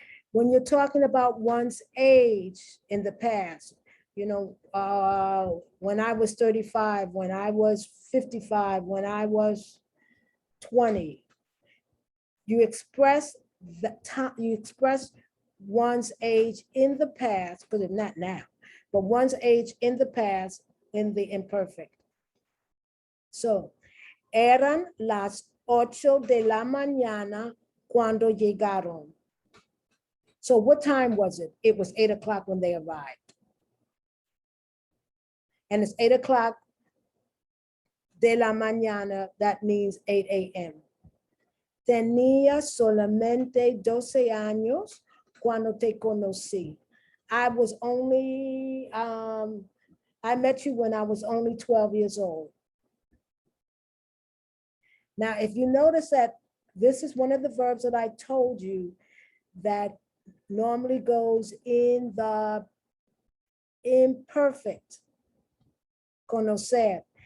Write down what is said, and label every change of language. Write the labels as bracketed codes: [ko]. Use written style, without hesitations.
[en] When you're talking about one's age in the past, you know, when I was 35, when I was 55, when I was 20, you express the time, you express one's age in the past, because it's not now, but one's age in the past in the imperfect. [es] So, eran las 8 de la mañana cuando llegaron. [en] So what time was it? It was 8 o'clock when they arrived. And it's 8 o'clock [es] de la mañana, [en] that means 8 a.m. [es] Tenía solamente 12 años cuando te conocí. [en] I was only, I met you when I was only 12 years old. Now, if you notice that this is one of the verbs that I told you that normally goes in the imperfect, conocer.